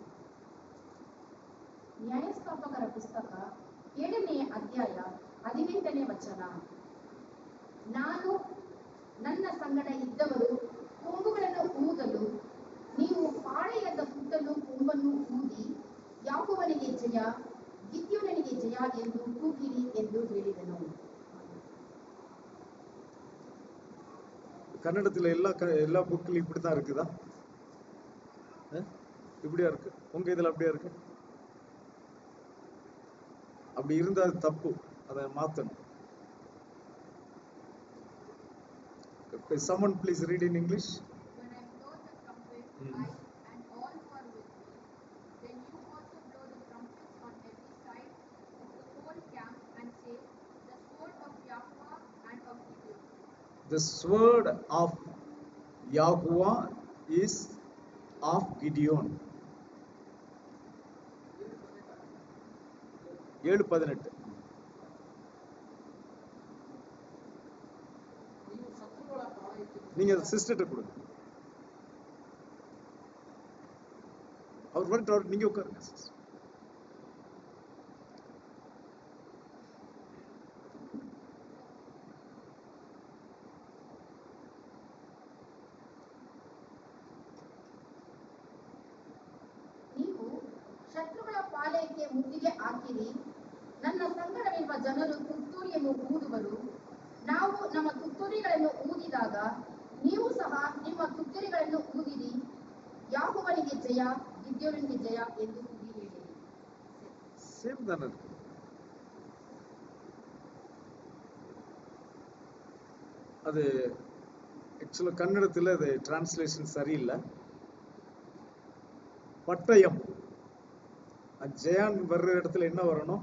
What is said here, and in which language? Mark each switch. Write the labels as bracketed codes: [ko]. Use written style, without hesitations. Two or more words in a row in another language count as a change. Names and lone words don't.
[kn] ನ್ಯಾಯಸ್ಥಾಪಕರ ಪುಸ್ತಕ 7ನೇ ಅಧ್ಯಾಯ 18ನೇ ವಚನ. ನಾನು ನನ್ನ ಸಂಗಡ ಇದ್ದವರು ಕೊಂಬುಗಳನ್ನು ಊದಲು ನೀವು ಪಾಳೆಯದ ಸುತ್ತಲೂ ಕೊಂಬನ್ನು ಊದಿ ಯಾಕೋಬನಿಗೆ ಜಯ, ಗಿದ್ಯೋನನಿಗೆ ಜಯ ಎಂದು ಕೂಗಿರಿ ಎಂದು ಹೇಳಿದನು. [ta] கன்னடத்துல எல்லா புக்லயும் இப்படிதான் இருக்குதா? இப்படியா இருக்கு? உங்க இதுல அப்படியா இருக்கு? அப்படி இருந்தா அது தப்பு, அதை மாத்தணும். [en] Someone please read in English. When I blow the trumpet, I and all who are with me, then you also blow the trumpets on every side of the whole camp and say, the sword of Yahuwah and of Gideon. The sword of Yahuwah is of Gideon. 7:18. [ta] நீங்க சிஸ்டர்ட்ட கொடுங்க. அவர் வந்துட்டு நீங்க உட்காருங்க. [kn] ನೀವು ಶತ್ರುಗಳ ಪಾಳೆಯಕ್ಕೆ ಮುತ್ತಿಗೆ ಹಾಕಿರಿ, ನನ್ನ ಸಂಗಡವಿರುವ ಜನರು ತುತ್ತೂರಿಯನ್ನು ಊದುವರು. ನಾವು ನಮ್ಮ ತುತ್ತೂರಿಗಳನ್ನು ಊದಿದಾಗ ನೀವು ಸಹ ನಿಮ್ಮ ತುತ್ತೂರಿಗಳನ್ನು ಊದಿರಿ, ಯಾಕೋಬನಿಗೆ ಜಯ, ಗಿದ್ಯೋನನಿಗೆ ಜಯ ಎಂದು ಕೂಗಿ ಹೇಳಿರಿ. [ta] சேம் தானே இருக்கு. அது ஆக்சுவலா கன்னடத்துல அது டிரான்ஸ்லேஷன் சரியில்லை. பட்டயம், ஜெயான் வர்ற இடத்துல என்ன வரணும்?